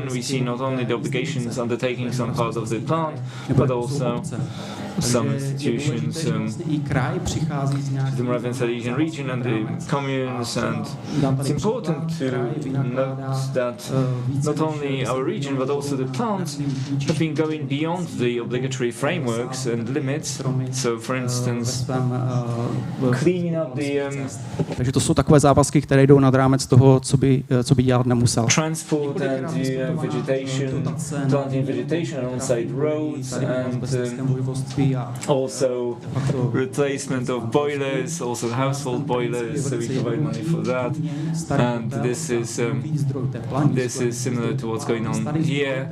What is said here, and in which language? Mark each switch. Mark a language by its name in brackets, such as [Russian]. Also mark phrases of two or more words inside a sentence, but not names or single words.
[English] We see not only the obligations, undertakings on part of the plant, but also some institutions, the Moravian Silesian region and the communes, and it's important to note that not only our region but also the plants have been going beyond the obligatory frameworks and limits. So, for instance, cleaning up the [Czech] Takže to jsou takové závazky, které jdou nad rámec toho, co by dělat nemusel. [English] Transport and vegetation, planting vegetation on on-site roads, and also replacement of boilers, also household boilers, so we provide money for that. And this is similar to what's going on here.